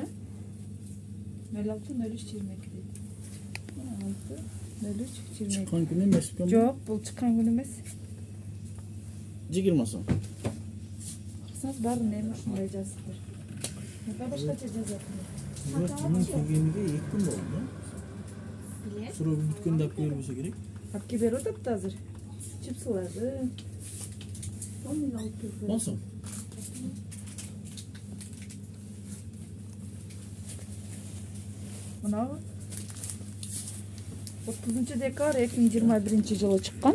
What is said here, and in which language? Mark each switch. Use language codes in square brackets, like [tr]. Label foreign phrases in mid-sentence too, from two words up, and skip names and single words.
[ky] 06-03-22 дейт. 06-03-22. Чыккан күн эмес экен. Жок, бул чыккан күн эмес. 20 сом. Кырсаңыз баары эми ушундай жазыптыр. Мында башкача жазат. [uz] Bunun kelgeniga 2 kun bo'ldi. [ky] Surab бүткөндө алып бербесе керек. Алып келип берип атат азыр. Чипсыларды. Сонун алып келип. Болсун. Мына 30-декабр 2021 жылы чыккан.